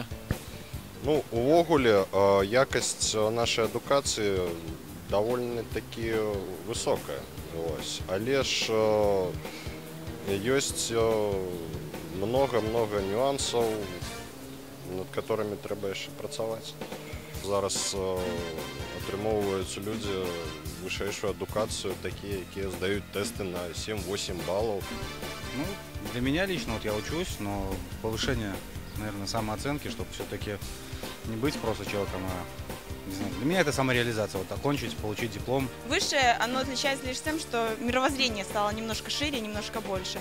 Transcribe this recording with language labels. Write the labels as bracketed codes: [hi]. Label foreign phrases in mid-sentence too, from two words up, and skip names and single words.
[be] Ну, увогуле, якасць нашай адукацыі даволі-такі высокая. Але ж ёсць многа нюансаў, [ru] над которыми [be] трэба яшчэ працаваць. Зараз атрымоўваюцца людзі вышэйшую адукацыю, [ru] такие, якія сдают тесты на 7-8 баллов. Ну, для меня лично, вот я учусь, но повышение, наверное, самооценки, чтобы все-таки не быть просто человеком, а, не знаю, для меня это самореализация, вот окончить, получить диплом. Высшее, оно отличается лишь тем, что мировоззрение стало немножко шире, немножко больше.